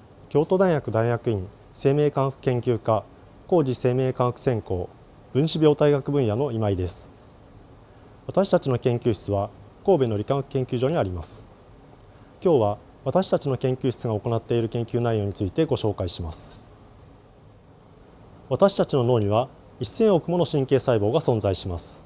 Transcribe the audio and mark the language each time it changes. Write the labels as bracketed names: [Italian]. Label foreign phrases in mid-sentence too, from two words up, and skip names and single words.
[Japanese] 京都大学大学院生命科学研究科高次生命科学専攻分子病態学分野の今井です。私たちの研究室は神戸の理化学研究所にあります。今日は私たちの研究室が行っている研究内容についてご紹介します。私たちの脳には1000億もの神経細胞が存在します。